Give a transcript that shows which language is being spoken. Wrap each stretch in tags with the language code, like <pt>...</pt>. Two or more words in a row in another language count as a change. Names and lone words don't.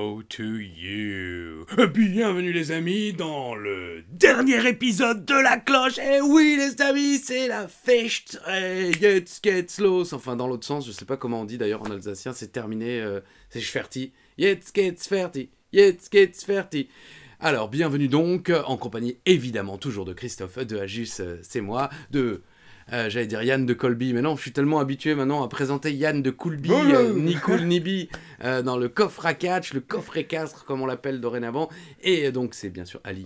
<en>to you.</en> <fr>Bienvenue les amis dans le dernier épisode de La Cloche. Et oui les amis, c'est la Fecht.</fr> <de>Jetzt geht's los.</de> <fr>Enfin dans l'autre sens, je sais pas comment on dit d'ailleurs en alsacien, c'est terminé, c'est fertig.</fr> <de>Jetzt geht's fertig. Jetzt geht's fertig.</de> <fr>Alors bienvenue donc, en compagnie évidemment toujours de Christophe, de Ajus, c'est moi, de... j'allais dire Yann de Colby, mais non, je suis tellement habitué maintenant à présenter Yann de Coolby, ni cool ni bi, dans le coffre à catch, le coffre équestre, comme on l'appelle dorénavant. Et donc, c'est bien sûr Ali.</fr>